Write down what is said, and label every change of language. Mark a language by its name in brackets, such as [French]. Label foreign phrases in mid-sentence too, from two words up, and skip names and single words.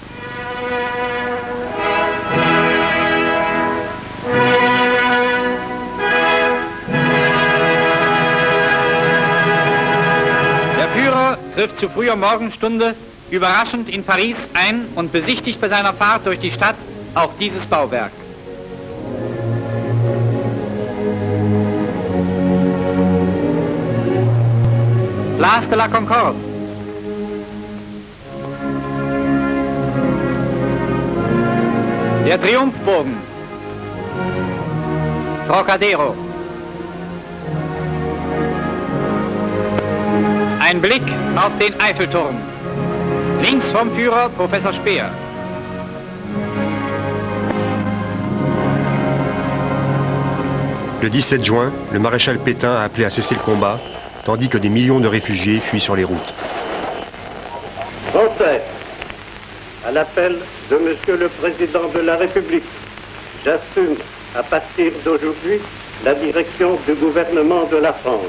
[German] Der Führer trifft zu früher Morgenstunde überraschend in Paris ein und besichtigt bei seiner Fahrt durch die Stadt auch dieses Bauwerk. Place de la Concorde. Der Triumphbogen. Trocadero. Ein Blick auf den Eiffelturm. Links vom Führer Professor Speer. [French] Le 17 juin, le maréchal Pétain a appelé à cesser le combat, tandis que des millions de réfugiés fuient sur les routes. Français, à l'appel de Monsieur le Président de la République, j'assume à partir d'aujourd'hui la direction du gouvernement de la France.